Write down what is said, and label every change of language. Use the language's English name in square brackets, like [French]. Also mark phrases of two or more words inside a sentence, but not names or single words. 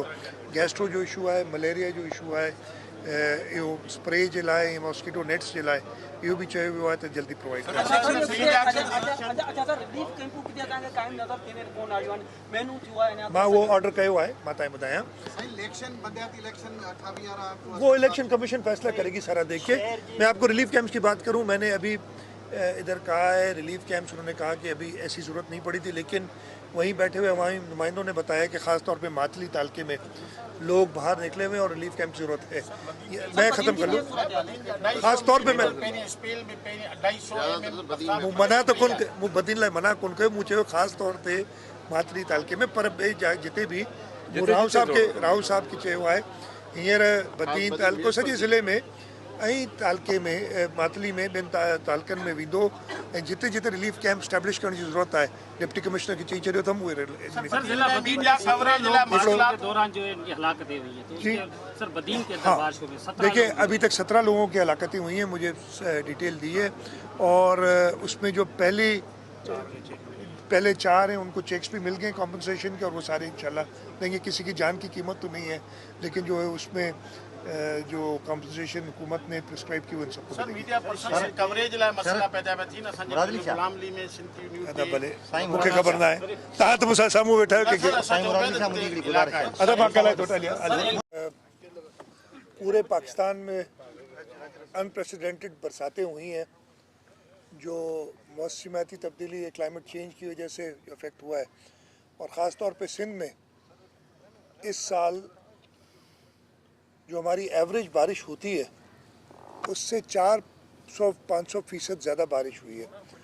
[Sindhi] गैस्ट्रो जो इशू आहे, मलेरिया जो इशू आहे, इहो स्प्रे जे लाइ ऐं [English] mosquito nets [Sindhi] जे लाइ इहो बि चयो वियो आहे त जल्दी प्रोवाइड कयो। मां उहो ऑर्डर कयो आहे, मां तव्हांखे ॿुधायां। [Urdu] وہ الیکشن کمیشن فیصلہ کرے گی سارا دیکھ کے. میں آپ کو [English] relief camps [Urdu] کی بات کروں، میں نے ابھی ادھر کہا ہے [English] relief camps, [Urdu] انہوں نے کہا کہ ابھی ایسی ضرورت نہیں پڑی تھی، لیکن وہیں بیٹھے ہوئے ہمارے نمائندوں نے بتایا کہ خاص طور پہ ماتلی تعلقے میں لوگ باہر نکلے ہوئے اور [English] relief camp [Urdu] کی ضرورت ہے. میں ختم کر لوں، خاص طور پہ [Sindhi] मैं मना तो कोन मूं बदिन लाइ मना कोन कयो, मूं चयो ख़ासि तौर ते मातली तालके में, पर ॿिए जिते बि राव साहब खे चयो आहे हींअर बदीन तालको सॼे ज़िले में ऐं तालके में मातली में ॿियनि तालकनि में वेंदो ऐं जिते जिते [English] relief camp establish [Sindhi] करण जी ज़रूरत आहे [English] deputy commissioner [Sindhi] खे चई छॾियो अथमि। [Urdu] دیکھیے ابھی تک 17 لوگوں کی ہلاکتیں ہوئی ہیں، مجھے ڈیٹیل دی ہے اور اس میں جو پہلی پہلے 4 ہیں ان کو چیکس بھی مل گئے کمپنسیشن کے، اور وہ سارے ان شاء اللہ دیں گے. کسی کی جان کی قیمت تو نہیں ہے، لیکن جو ہے اس میں جو کمپنسیشن حکومت نے پریسکرائب کی وہ ان سب کو सर मिलेगी। [English] media person coverage [Sindhi] लाइ मसला पैदा पिया थी न असांजे गुलामली में [English] Sindhi news [Sindhi] अदा भले मूंखे ख़बर न आहे, तव्हां त मूंसां साम्हूं वेठा आहियो कि अदा मां ॻाल्हाए थो हलिया। [Urdu] پورے پاکستان میں ان پریسیڈنٹڈ برساتیں ہوئی ہیں جو موسمیاتی تبدیلی یا [English] climate change [Urdu] کی وجہ سے ایفیکٹ ہوا ہے، اور خاص طور پہ سندھ میں اس سال جو ہماری ایوریج بارش ہوتی ہے اس سے 400-500% زیادہ بارش ہوئی ہے.